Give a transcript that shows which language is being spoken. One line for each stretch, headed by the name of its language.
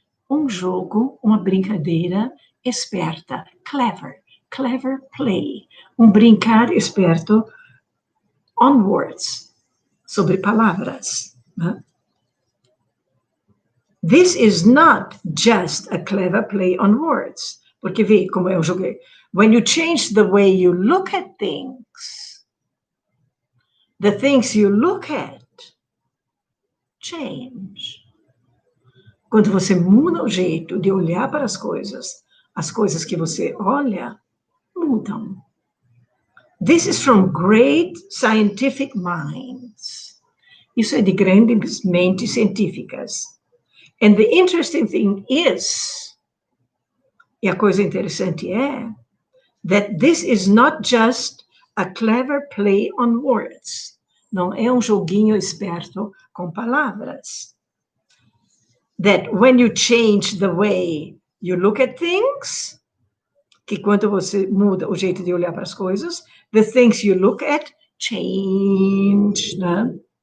Portuguese: Um jogo, uma brincadeira esperta,
English: clever play,
Portuguese: um brincar esperto
English: on words,
Portuguese: sobre palavras. Né?
English: This is not just a clever play on words,
Portuguese: porque vê como eu joguei.
English: When you change the way you look at things, the things you look at change.
Portuguese: Quando você muda o jeito de olhar para as coisas que você olha mudam.
English: This is from great scientific minds.
Portuguese: Isso é de grandes mentes científicas.
English: And the interesting thing is,
Portuguese: e a coisa interessante é,
English: that this is not just a clever play on words.
Portuguese: Não é um joguinho esperto com palavras.
English: That when you change the way you look at things,
Portuguese: que quando você muda o jeito de olhar para as coisas,
English: the things you look at change, né?